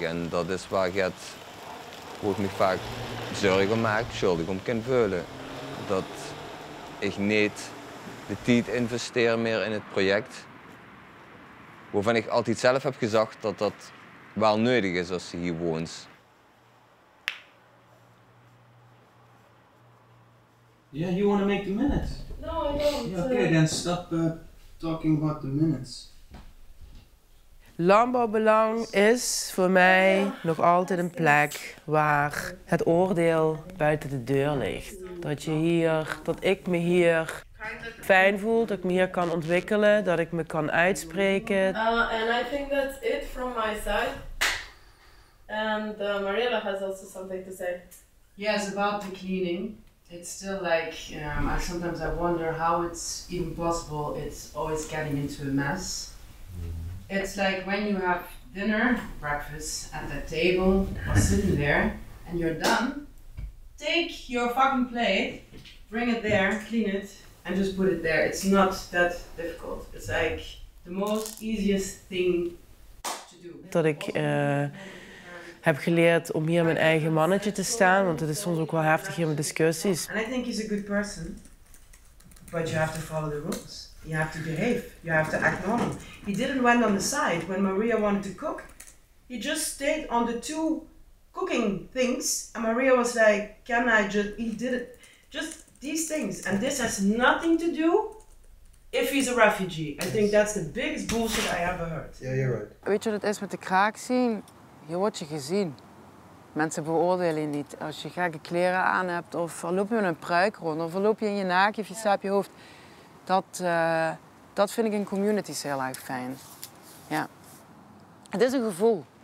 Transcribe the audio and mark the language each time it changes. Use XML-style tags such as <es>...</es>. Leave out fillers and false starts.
<nl>En dat is waar ik me vaak zorgen maak, schuldig om kan vullen. Dat ik niet de tijd investeer meer in het project. Waarvan ik altijd zelf heb gezegd dat dat wel nodig is als je hier woont.</nl> <en>Yeah, you want to make the minutes? No, I don't. Yeah, okay, then stop talking about the minutes.</en> <nl>Landbouwbelang is voor mij nog altijd een plek waar het oordeel buiten de deur ligt. Dat ik me hier fijn voel, dat ik me hier kan ontwikkelen, dat ik me kan uitspreken.</nl> <en>And I think that's it from my side. And Mariella has also something to say. Yes, about the cleaning. It's still like, sometimes I wonder how it's even possible. It's always getting into a mess. It's like when you have dinner, breakfast at that table, or sitting there, and you're done, take your fucking plate, bring it there, clean it, and just put it there. It's not that difficult. It's like the most easiest thing to do.</en> <nl>Dat ik heb geleerd om hier mijn eigen mannetje te staan, want het is soms ook wel heftig hier met discussies.</nl> <en>And I think he's a good person, but you have to follow the rules. You have to behave. You have to act normal. He didn't went on the side when Maria wanted to cook. He just stayed on the two cooking things, and Maria was like, "Can I just?" He did it, just these things, and this has nothing to do if he's a refugee. I think that's the biggest bullshit I ever heard. Yeah, you're right.</en> <nl>Weet je wat het is met de kraak zien? Hier word je gezien. Mensen beoordelen je niet. Als je gekke kleren aan hebt, of loop je met een pruik rond, of loop je in je naakje of je staat op je hoofd. Dat vind ik in communities heel erg fijn. Ja. Het is een gevoel.</nl>